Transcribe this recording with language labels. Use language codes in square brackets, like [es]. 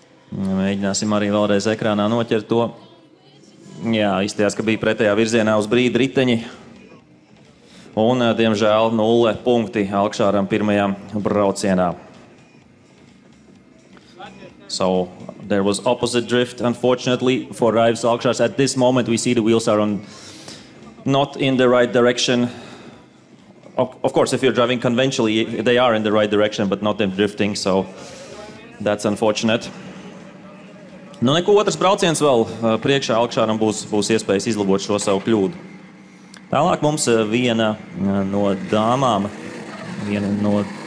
[lv] Mēģināsim arī vēlreiz ekrānā noķert to. Jā, izstījās, ka bija pretējā virzienā uz brīdi riteņi. Un, diemžēl, 0 punkti Alkšāram pirmajā braucienā. [en] So, there was opposite drift, unfortunately, for Raivis Alkšārs. At this moment, we see the wheels are not in the right direction. Of course, if you're driving conventionally, they are in the right direction, but not in drifting, so that's unfortunate. [lv] Neko otrs brauciens vēl priekšā Alkšāram būs iespējas izlabot šo savu kļūdu. Tālāk mums viena no dāmām, viena no